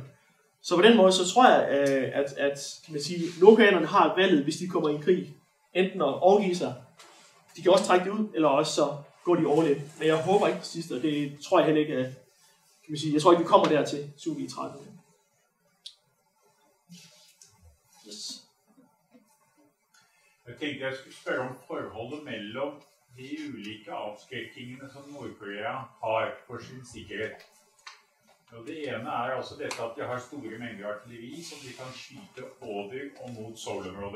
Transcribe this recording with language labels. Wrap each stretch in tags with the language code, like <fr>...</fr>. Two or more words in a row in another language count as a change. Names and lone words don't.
<da>Så på den måde, så tror jeg, at nordkoreanerne har valget, hvis de kommer i en krig, enten at overgive sig, de kan også trække det ud, eller også så går de overlevet. Men jeg håber ikke det sidste, og det tror jeg heller ikke, at, jeg tror ikke, vi kommer dertil 7-13. Yes.</da> <no>Jeg tenkte jeg skulle spørre om forholdet mellom de ulike avskrekkingene som Nordkorea har for sin sikkerhet. Og det ene er altså dette at de har store mengder artilleri som de kan skyte over og mot solområdet.</no>